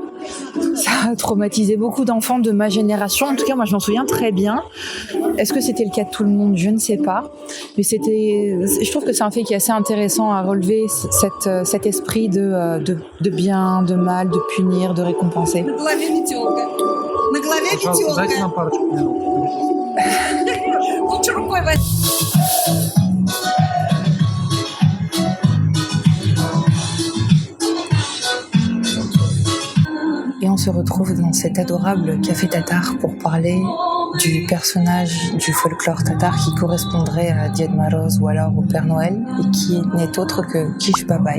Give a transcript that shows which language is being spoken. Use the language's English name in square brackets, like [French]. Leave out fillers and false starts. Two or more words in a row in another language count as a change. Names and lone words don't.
[French] Ça a traumatisé beaucoup d'enfants de ma génération. En tout cas, moi, je m'en souviens très bien. Est-ce que c'était le cas de tout le monde ? Je ne sais pas. Mais je trouve que c'est un fait qui est assez intéressant à relever, cet esprit de bien, de mal, de punir, de récompenser. [Russian] Пожалуйста, дайте нам парочку минут. Лучше рукой возьми. [French] Et on se retrouve dans cet adorable café tatar pour parler du personnage du folklore tatar qui correspondrait à Djed Moroz ou alors au Père Noël et qui n'est autre que Kish Babai.